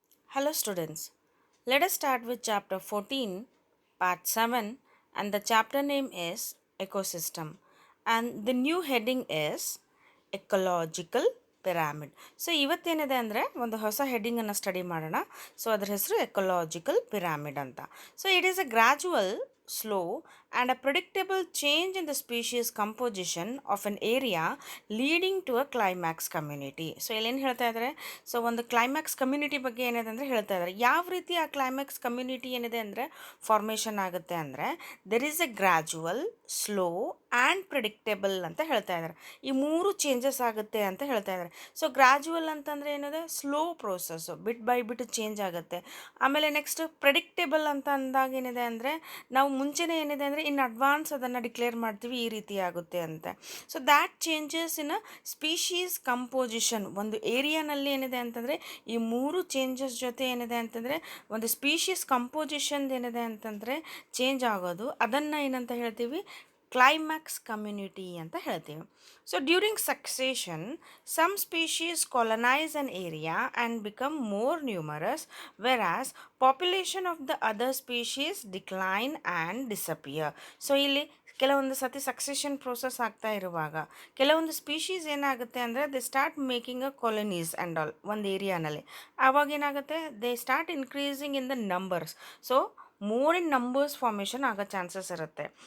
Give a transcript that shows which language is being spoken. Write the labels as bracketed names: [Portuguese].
[English] Hello students, let us start with chapter 14, part 7, and the chapter name is Ecosystem, and the new heading is Ecological Pyramid. [Kannada] So ಇವತ್ತೇನಿದೆ ಅಂದರೆ ಒಂದು ಹೊಸ ಹೆಡ್ಡಿಂಗನ್ನು study ಮಾಡೋಣ. So ಅದರ ಹೆಸರು ecological pyramid ಅಂತ. [English] So it is a gradual slow and a predictable change in the species composition of an area leading to a climax community. [Kannada] So ಇಲ್ಲೇನು ಹೇಳ್ತಾ ಇದ್ದಾರೆ, ಸೊ ಒಂದು ಕ್ಲೈಮ್ಯಾಕ್ಸ್ ಕಮ್ಯುನಿಟಿ ಬಗ್ಗೆ ಏನಿದೆ ಅಂದರೆ ಹೇಳ್ತಾ ಇದ್ದಾರೆ. ಯಾವ ರೀತಿ ಆ ಕ್ಲೈಮ್ಯಾಕ್ಸ್ ಕಮ್ಯುನಿಟಿ ಏನಿದೆ ಅಂದರೆ ಫಾರ್ಮೇಷನ್ ಆಗುತ್ತೆ ಅಂದರೆ [English] there is a gradual, slow and predictable [Kannada] ಅಂತ ಹೇಳ್ತಾ ಇದ್ದಾರೆ. ಈ ಮೂರು ಚೇಂಜಸ್ ಆಗುತ್ತೆ ಅಂತ ಹೇಳ್ತಾ ಇದ್ದಾರೆ. ಸೊ ಗ್ರ್ಯಾಜುವಲ್ ಅಂತಂದರೆ ಏನಿದೆ, slow process, [English] bit by bit [Kannada] change ಆಗುತ್ತೆ. ಆಮೇಲೆ ನೆಕ್ಸ್ಟ್ ಪ್ರೆಡಿಕ್ಟೇಬಲ್ ಅಂತ ಅಂದಾಗ ಏನಿದೆ ಅಂದರೆ ನಾವು ಮುಂಚೆನೇ ಏನಿದೆ ಅಂದರೆ [English] in advance [Kannada] ಅದನ್ನು ಡಿಕ್ಲೇರ್ ಮಾಡ್ತೀವಿ ಈ ರೀತಿ ಆಗುತ್ತೆ ಅಂತ. [English] so that changes in a species composition, [Kannada] ಒಂದು ಏರಿಯಾನಲ್ಲಿ ಏನಿದೆ ಅಂತಂದರೆ ಈ ಮೂರು ಚೇಂಜಸ್ ಜೊತೆ ಏನಿದೆ ಅಂತಂದರೆ ಒಂದು ಸ್ಪೀಶೀಸ್ ಕಂಪೋಸಿಷನ್ ಏನಿದೆ ಅಂತಂದರೆ ಚೇಂಜ್ ಆಗೋದು, ಅದನ್ನು ಏನಂತ ಹೇಳ್ತೀವಿ, ಕ್ಲೈಮ್ಯಾಕ್ಸ್ ಕಮ್ಯುನಿಟಿ ಅಂತ ಹೇಳ್ತೀವಿ. [English] So during succession some species colonize an area and become more numerous, whereas population of the other species decline and disappear. [Kannada] So ಇಲ್ಲಿ ಕೆಲವೊಂದು ಸತಿ ಸಕ್ಸೆಷನ್ ಪ್ರೋಸೆಸ್ ಆಗ್ತಾ ಇರುವಾಗ ಕೆಲವೊಂದು ಸ್ಪೀಶೀಸ್ ಏನಾಗುತ್ತೆ ಅಂದರೆ [English] they start making a colonies and all [Kannada] ಒಂದು ಏರಿಯಾನಲ್ಲಿ. ಆವಾಗ ಏನಾಗುತ್ತೆ, [English] They start increasing in the numbers. So more in numbers [Kannada] formation ಆಗೋ ಚಾನ್ಸಸ್ ಇರುತ್ತೆ.